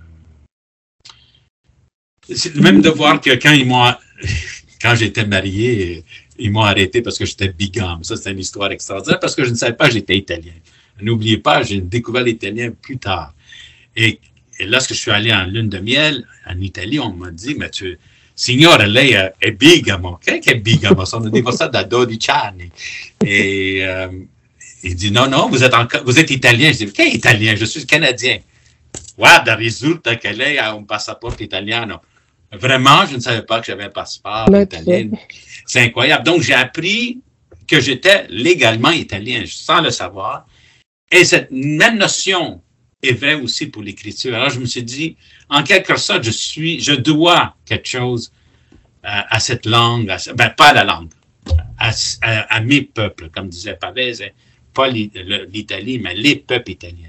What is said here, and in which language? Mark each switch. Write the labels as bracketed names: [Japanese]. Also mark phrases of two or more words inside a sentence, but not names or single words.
[French] c'est le même devoir que quand j'étais marié, ils m'ont arrêté parce que j'étais bigame. Ça, c'est une histoire extraordinaire parce que je ne savais pas que j'étais italien. N'oubliez pas, j'ai découvert l'italien plus tard. Et lorsque je suis allé en lune de miel en Italie, on m'a dit, mais [Italian] signore, lei è bigamo. [French] Qu'est-ce [Italian] che è bigamo? Sono divorzato da 12 anni. [French] Et il dit, non, vous êtes italien. Je dis, qu'est-ce italien? Je suis canadien. [Italian] Guarda, risulta che lei ha un passaporto italiano. [French] Vraiment, je ne savais pas que j'avais un passeport italien. C'est incroyable. Donc, j'ai appris que j'étais légalement italien, sans le savoir. Et cette même notion est vraie aussi pour l'écriture. Alors, je me suis dit, en quelque sorte, je dois quelque chose à cette langue, pas à la langue, à mes peuples, comme disait Pavese, pas l'Italie, mais les peuples italiens.